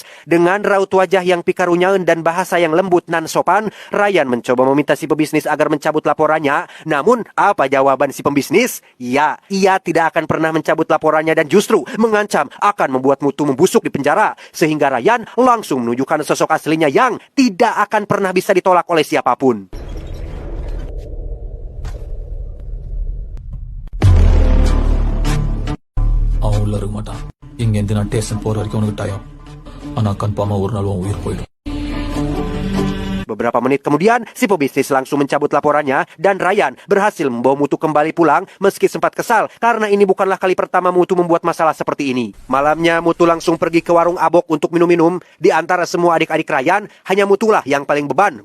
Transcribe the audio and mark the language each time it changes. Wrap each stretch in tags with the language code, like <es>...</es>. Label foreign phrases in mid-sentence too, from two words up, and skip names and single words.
<id>Dengan raut wajah yang pikarunyaun dan bahasa yang lembut nan sopan, Ryan mencoba meminta si pebisnis agar mencabut laporannya. Namun, apa jawaban si pembisnis? Ya, ia tidak akan pernah mencabut laporannya dan justru mengancam akan membuat Mutu membusuk di penjara. Sehingga Ryan langsung menunjukkan sosok aslinya yang tidak akan pernah bisa ditolak oleh siapapun.</id> <ta>அவன் உள்ள இருக்க மாட்டான். இங்கேருந்து நான் ஸ்டேஷன் போற வரைக்கும் உனக்கு டைம். ஆனா கன்ஃபார்மா ஒரு நாள் உன் உயிர் போயிடும்.</ta> <id>Beberapa menit kemudian, si pebisnis langsung mencabut laporannya dan Ryan berhasil membawa Mutu kembali pulang meski sempat kesal karena ini bukanlah kali pertama Mutu membuat masalah seperti ini. Malamnya, Mutu langsung pergi ke warung Abok untuk minum-minum. Di antara semua adik-adik Ryan, hanya Mutulah yang paling beban.</id>